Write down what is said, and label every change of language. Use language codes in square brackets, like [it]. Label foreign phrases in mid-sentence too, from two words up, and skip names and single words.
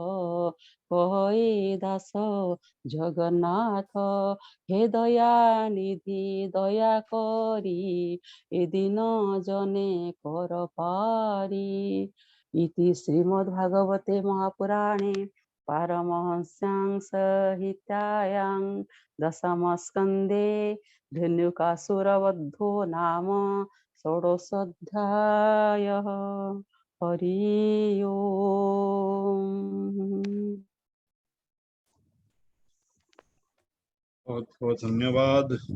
[or] କହେ ଦାସ ଜଗନ୍ନାଥ ହେ ଦୟା ନିଧି ଦୟା କରି ଏ ଦିନ ଜନେ କର ପାରି [sa] ଇତି ଶ୍ରୀମଦ୍ ଭାଗବତେ ମହାପୁରାଣେ ପାରମହଂସ୍ୟାଂ ସଂହିତାୟାଂ ଦଶମ ସ୍କନ୍ଧେ धन्युकासुरवद्धो नाम षोडशोऽध्यायः हरि ओम। [hi] बहुत बहुत धन्यवाद।